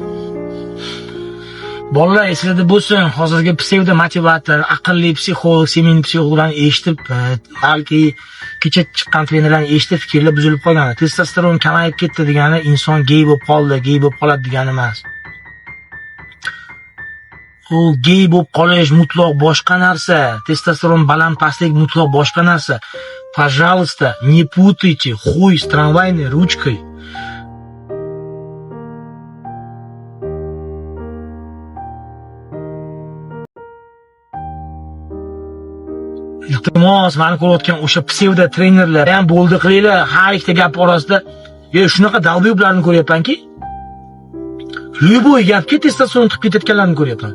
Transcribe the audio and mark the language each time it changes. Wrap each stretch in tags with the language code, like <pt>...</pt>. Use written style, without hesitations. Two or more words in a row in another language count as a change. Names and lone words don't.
<uz>Bolalar esida bo'lsin, hozirgi psevdo motivator, aqlli psixolog, semin psixologlarni eshitib, balki kecha chiqqan trenerlarning eshitib fikrlar buzilib qolgan. Testosteron kamayib ketdi degani inson gey bo'lib qoldi, gey bo'lib qoladi degani emas. U gey bo'lib qolish mutlaq boshqa narsa. Testosteron baland pastlik mutlaq boshqa narsa.</uz> <ru>Пожалуйста, не путайте хуй с трамвайной ручкой.</ru> <uz>Iltimos, meni ko'rayotgan o'sha psevdo trenerlar ham bo'ldi qilinglar, har ikkita gap orasida shunaqa dalbiyoblarni ko'ryapmanki, любой gapga testosteron tiqib ketayotganlarni ko'ryapman.</uz>